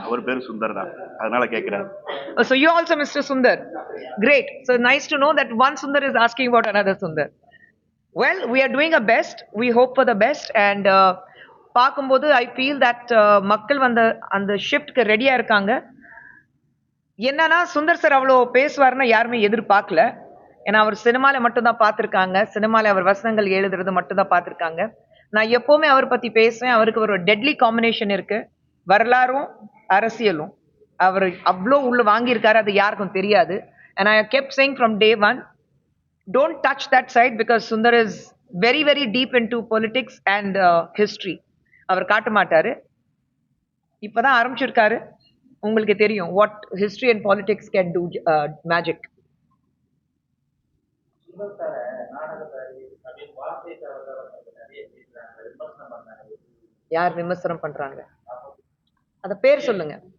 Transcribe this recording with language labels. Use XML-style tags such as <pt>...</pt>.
<ta>அவர் பேரு சுந்தர் தான், அதனால கேக்குறேன்.</ta> <en>So you also Mr. Sundar. Great. So nice to know that one Sundar is asking about another Sundar. Well, we are doing our best. We hope for the best.</en> <ta>And பார்க்கும்போது</ta> <en>I feel that</en> <ta>மக்கள் வந்து அந்த ஷிஃப்ட்க்கு ரெடியா இருக்காங்க. என்னன்னா Sundar sir அவ்வளோ பேசுவார்னு யாருமே எதிர்பார்க்கல. ஏன்னா அவர் சினிமால மட்டும் தான் பார்த்திருக்காங்க. சினிமால அவர் வசனங்கள் எழுதுறது மட்டும் தான் பார்த்திருக்காங்க. நான் எப்பவுமே அவர் பத்தி பேசுவேன். அவருக்கு ஒரு டெட்லி காம்பினேஷன் இருக்கு. வரலாறும் அரசியலும் அவர் அவ்வளோ உள்ள வாங்கியிருக்காரு. அது யாருக்கும் தெரியாது.</ta> <en>And I kept saying from day one, don't touch that side because Sundar is very, very deep into politics and history.</en> <ta>அவர் காட்ட மாட்டாரு. இப்பதான் ஆரம்பிச்சிருக்காரு. உங்களுக்கு தெரியும்</ta> <en>What history and politics can do magic.</en> <ta>Sundar சார நாடகத்தாரி அப்படின்னு வார்த்தை தவறுதல் நிறைய பேசுறாங்க, விமர்சனம் பண்ணாங்க. யார் விமர்சனம் பண்றாங்க? அத பேர் சொல்லுங்க.</ta>